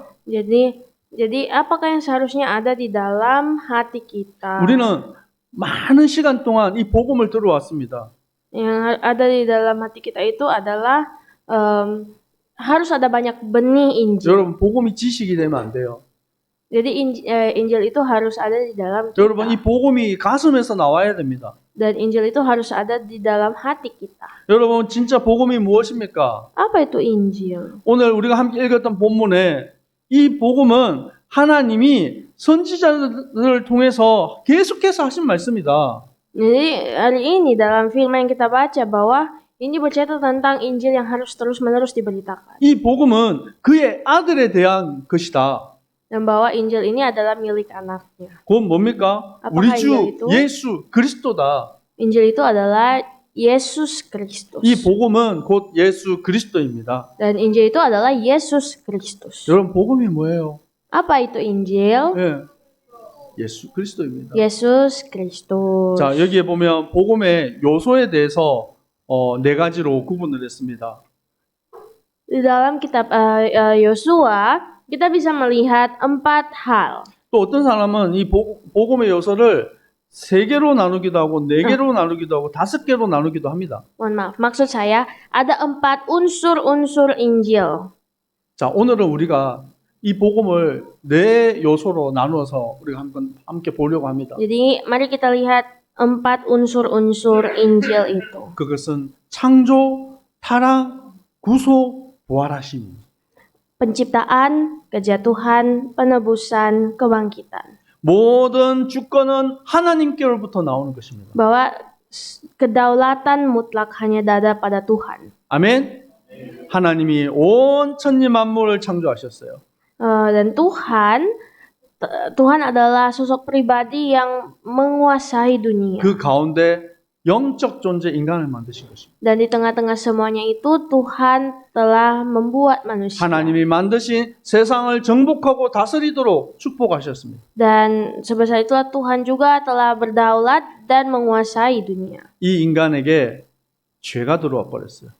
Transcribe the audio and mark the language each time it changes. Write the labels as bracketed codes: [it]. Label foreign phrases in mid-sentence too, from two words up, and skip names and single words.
[id] Jadi apakah yang seharusnya ada di dalam hati kita? [ko] 우리는 많은 시간 동안 이 복음을 들어왔습니다. [id] Yang ada di dalam hati kita itu adalah harus ada banyak benih Injil. [ko] 여러분 복음이 지식이 되면 안 돼요. [id] Jadi Injil itu harus ada di dalam kita. [ko] 여러분 이 복음이 가슴에서 나와야 됩니다. [id] Dan Injil itu harus ada di dalam hati kita. [ko] 여러분 진짜 복음이 무엇입니까? [id] Apa itu Injil? [ko] 오늘 우리가 함께 읽었던 본문에 이 복음은 하나님이 선지자들을 통해서 계속해서 하신 말씀이다. [id] Jadi hari ini dalam firman yang kita baca bahwa ini bercerita tentang Injil yang harus terus-menerus diberitakan. [ko] 이 복음은 그의 아들에 대한 것이다. [id] Dan bahwa Injil ini adalah milik anaknya. [ko] 그건 뭡니까? [id] Apakah [ko] 우리 주 [id] Injil itu? [ko] 예수 그리스도다. [id] Injil itu adalah Yesus Kristus. [ko] 이 복음은 곧 예수 그리스도입니다. [id] Dan Injil itu adalah Yesus Kristus. [ko] 여러분 복음이 뭐예요? [id] Apa itu Injil? [ko] 예. 예수 그리스도입니다. [id] Yesus Kristus. [ko] 자, 여기에 보면 복음의 요소에 대해서 네 가지로 구분을 했습니다. [id] Di dalam kitab Yosua, kita bisa melihat 4 hal. [ko] 또 어떤 사람은 이 복음의 요소를 3개로 나누기도 하고 4개로 나누기도 하고 5개로 나누기도 합니다. [id] Mohon maaf, maksud saya ada 4 unsur-unsur Injil. [ko] 자, 오늘은 우리가 이 복음을 4 요소로 나누어서 우리가 함께 보려고 합니다. [id] Jadi mari kita lihat 4 unsur-unsur Injil itu. [ko] 그것은 창조, 타락, 구속, 부활하심. [id] Penciptaan, kejatuhan, penebusan, kebangkitan. [ko] 모든 주권은 하나님께로부터 나오는 것입니다. [id] Bahwa kedaulatan mutlak hanya ada pada Tuhan. [ko] 아멘. 하나님이 온 천지 만물을 창조하셨어요. [id] Dan Tuhan adalah sosok pribadi yang menguasai dunia. [ko] 그 가운데 영적 존재 인간을 만드신 것입니다. [id] Dan di tengah-tengah semuanya itu Tuhan telah membuat manusia. [ko] 하나님이 만드신 세상을 정복하고 다스리도록 축복하셨습니다. [id] Dan sebesar itulah Tuhan juga telah berdaulat dan menguasai dunia. [ko] 이 인간에게 죄가 들어와 버렸어요.